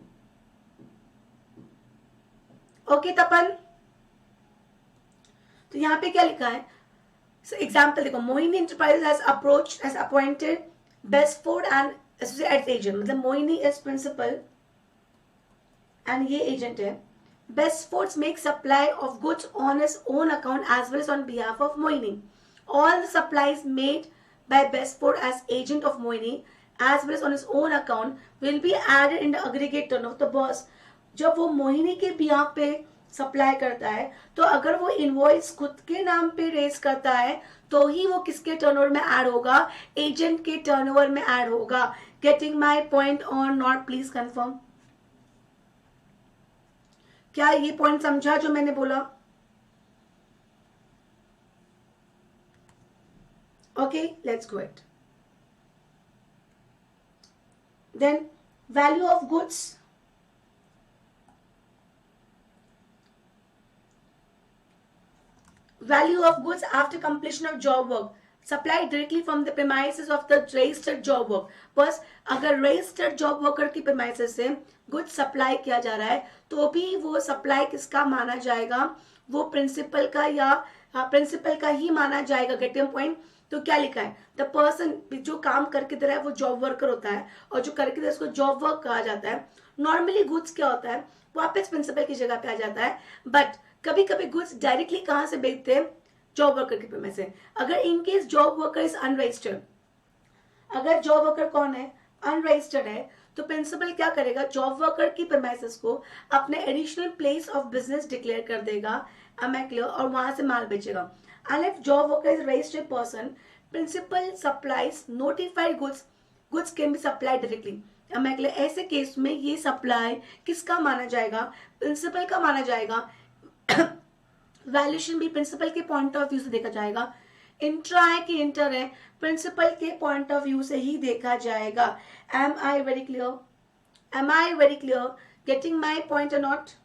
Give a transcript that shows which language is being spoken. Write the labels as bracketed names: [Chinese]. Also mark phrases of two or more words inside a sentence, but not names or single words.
[Hindi] ओके तपन, तो यहां पे क्या लिखा है, एग्जाम्पल देखो, [English] Mohini Enterprise has appointed Bestford and Associates agent, [Hindi] मतलब [English] Mohini is principal and [Hindi] ये एजेंट है। [English] Bestfords make supply of goods on his own account as well as on behalf of Mohini. All the supplies made by Bestford as agent of Mohini as well as on his own account will be added in the aggregate turnover. [Hindi] तो बॉस जब वो मोहिनी के बिहाफ पे सप्लाई करता है, तो अगर वो इनवॉइस खुद के नाम पे रेज करता है तो ही वो किसके टर्नओवर में ऐड होगा, एजेंट के टर्नओवर में ऐड होगा। [English] getting my point or not, please confirm. क्या ये पॉइंट समझा जो मैंने बोला? okay, let's go it. then value of goods, value of goods after completion of job work supplied directly from the premises of the registered job work। [Hindi] बस अगर [English] registered job worker [Hindi] की premises से [English] goods supply [Hindi] किया जा रहा है तो भी वो supply किसका माना जाएगा, वो प्रिंसिपल का या प्रिंसिपल का ही माना जाएगा। [English] getting point? [Hindi] तो क्या लिखा है, [English] the person [Hindi] जो काम करके दे रहा है वो [English] job worker [Hindi] होता है, और जो करके दे रहा है उसको [English] job work [Hindi] कहा जाता है। [English] normally goods [Hindi] क्या होता है, वापस प्रिंसिपल की जगह पे आ जाता है, बट कभी कभी [English] goods directly [Hindi] कहां से बेचते हैं, [English] job worker [Hindi] के पेमेंट से। अगर [English] in case job worker is unregistered, [Hindi] अगर [English] job worker [Hindi] कौन है, अनरजिस्टर्ड है, तो प्रिंसिपल क्या करेगा, [English] job worker [Hindi] की प्रेमाइसेस को अपने [English] additional place of business declare [Hindi] कर देगा, [English] am I clear, [Hindi] और वहां से माल बेचेगा. [English] and if job worker is registered person, principal supplies notified goods can be supply directly. am I clear. [Hindi] ऐसे केस में ये सप्लाई किसका माना जाएगा, प्रिंसिपल का माना जाएगा. वैल्यूएशन भी प्रिंसिपल के [English] point of view [Hindi] से देखा जाएगा. इंट्रा है कि इंटर है, प्रिंसिपल के [English] point of view [Hindi] से ही देखा जाएगा. [English] am I very clear, am I very clear, getting my point or not.